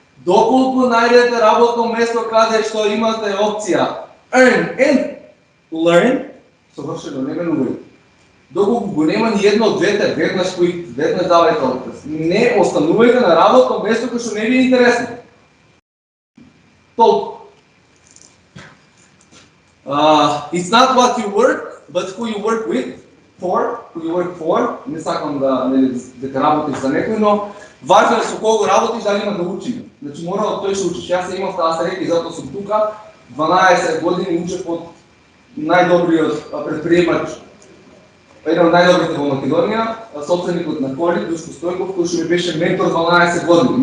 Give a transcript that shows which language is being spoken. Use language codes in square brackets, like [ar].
[mk] Доколку најдете работно место каде што имате опција [en] earn and learn, [mk] совршено не менувајте. Доколку го нема ни едно од двете, веднаш давајте отказ. Не останувајте на работно место кој што не ви е интересно. Толку. [en] It's not what you work, but who you work with. Who you work for. [mk] Не сакам дека работиш за некој, но важно е со кого работиш, дали има да учи. Значи мора од тој што учиш. Јас имав таа среќа и затоа сум тука. 12 години учев од најдобриот предприемач, еден од најдобрите во Македонија, собственикот на Колик, Душко Стојков, кој што ми беше ментор 12 години.